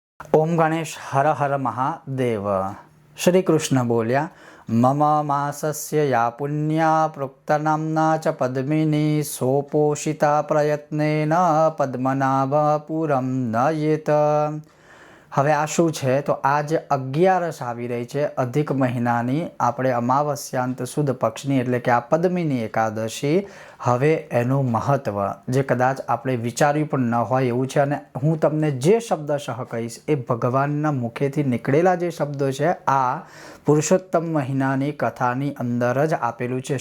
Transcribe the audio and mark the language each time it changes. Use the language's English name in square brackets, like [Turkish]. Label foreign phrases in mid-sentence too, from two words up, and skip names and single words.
[Hindi] ओम गणेश हर हर महादेव। [Sanskrit] श्री कृष्ण बोल्या मम मासस्य या पुण्या प्रोक्तनाम्ना च पद्मिनी सोपोषिता प्रयत्नेन पद्मनाभपुरं नयेत। [Gujarati] હવે આ શું છે તો આજે 11 આવી રહી છે અધિક મહિનાની, આપણે અમાવસ્યાંત સુદ પક્ષની એટલે કે આ પદ્મિની એકાદશી. હવે એનું મહત્ત્વ જે કદાચ આપણે વિચાર્યું પણ ન હોય એવું છે, અને હું તમને જે શબ્દશઃ કહીશ એ ભગવાનના મુખેથી નીકળેલા જે શબ્દો છે આ પુરુષોત્તમ મહિનાની કથાની અંદર જ આપેલું છે.